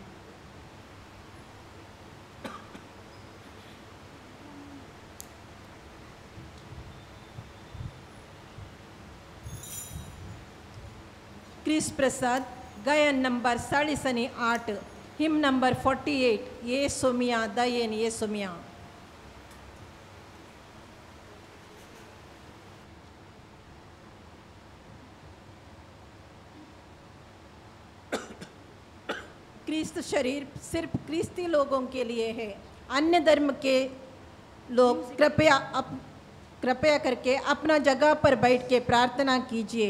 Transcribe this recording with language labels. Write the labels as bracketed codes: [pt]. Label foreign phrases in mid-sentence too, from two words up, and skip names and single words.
[hi] क्रिस प्रसाद गायन नंबर 48, [en] hymn number [hi] 48. [kok] ये सोमिया दयेन ये सोमिया. [hi] क्रिस्त शरीर सिर्फ क्रिस्ती लोगों के लिए है. अन्य धर्म के लोग कृपया करके अपना जगह पर बैठ के प्रार्थना कीजिए.